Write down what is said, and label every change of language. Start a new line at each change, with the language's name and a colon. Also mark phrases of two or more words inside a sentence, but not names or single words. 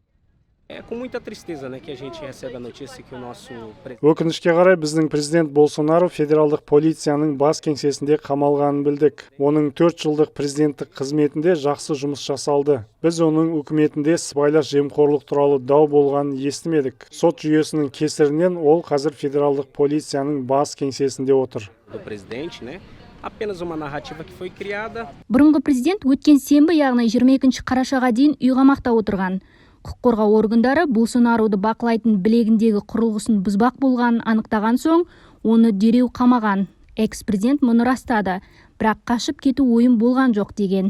Kazakh: Өкінішке қарай біздің президент Болсонару федералдық полицияның бас кеңсесінде қамалғанын білдік. Оның 4 жылдық президенттік қызметінде жақсы жұмыс жасалды. Біз оның үкіметінде сыбайлас жемқорлық туралы дау болғанын естімедік. Сот жүйесінің кесірінен ол қазір федералдық полицияның бас кеңсесінде отыр.
Portuguese: apenas uma narrativa que foi criada.
Kazakh: Бұрынғы президент өткен сенбі, яғни 22 қарашаға дейін үй қамақта отырған. Құқық қорғау органдары Болсонаруды бақылайтын білегіндегі құрылғысын бұзбақ болғанын анықтаған соң, оны дереу қамаған. Экс-президент мұны растады, бірақ қашып кету ойын болған жоқ деген.